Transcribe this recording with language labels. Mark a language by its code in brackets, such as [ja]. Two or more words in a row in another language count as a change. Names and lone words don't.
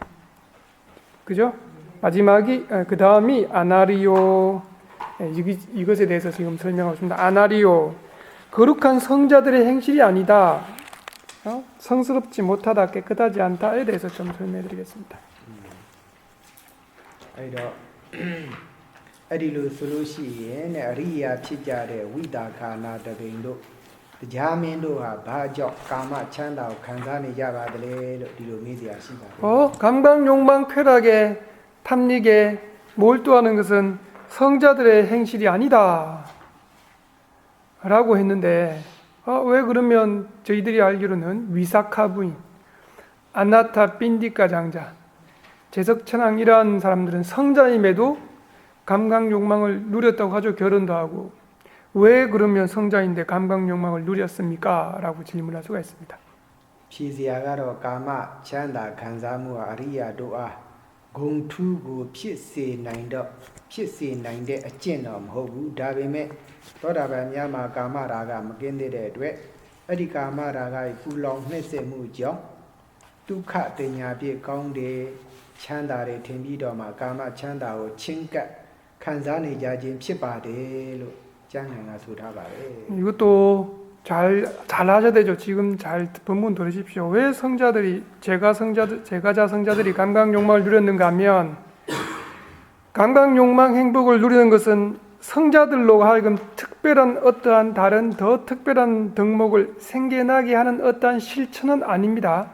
[ko] 마지막이 그 다음이 아나리오, 이것에 대해서 지금 설명하고 있습니다. 아나리오, 거룩한 성자들의 행실이 아니다, 성스럽지 못하다, 깨끗하지 않다에 대해서 좀 설명해드리겠습니다. [my] အဲ့ဒီလိုဆိုလို့ရှိရင်အရိယာဖြစ်ကြတဲ့ဝိတာခာနာတပိန်တို့တရားမင်းတို့ဟာဘာကြောင့်ကာမချမ်းသာကိုခံစားနေကြပါသလဲလို့ဒီလိုမေးစရာရှိပါတယ် [ko] 감각, 욕망, 쾌락에 탐닉에 몰두하는 것은 성자들의 행실이 아니다 라고 했는데 왜 그러면 저희들이 알기로는 위사카 부인, 아나타 빈디카 장자, 제석천왕 이러한 사람들은 성자임에도 감각 욕망을 누렸다고 하죠. 결혼도 하고. 왜 그러면 성자인데 감각 욕망을 누렸습니까? 라고 질문할 수가 있습니다. [my] ဖြေစရာကတော့ကာမချမ်းသာခံစားမှုဟာအရိယာတို့အားဂုံထူးကိုဖြစ်စေနိုင်တဲ့အကျင့်တော့မဟုတ်ဘူးဒါပေမဲ့သောတာပန်များမှာကာမရာဂမကင်းသေးတဲ့အတွက်အဲ့ဒီကာမရာဂရဲ့ပူလောင်နှိမ့်ဆက်မှုကြောင့်ဒုက္ခတင်ညာပြည့်ကောင်းတယ်ချမ်းသာတယ်ထင်ပြီးတော့မှကာမချမ်းသာကိုချင်းကပ်ခံစားနေကြခြင်းဖြစ်ပါတယ်လို့ကျမ်းဂန်ကဆိုထားပါတယ် [ko] 이것도 잘 하셔야 되죠. 지금 잘 본문 들으십시오. 왜 성자들이, 제가자 성자들이 감각 욕망을 누렸는가 하면, 감각 욕망 행복을 누리는 것은 성자들로 하여금 특별한 어떠한 다른 더 특별한 덕목을 생겨나게 하는 어떠한 실천은 아닙니다.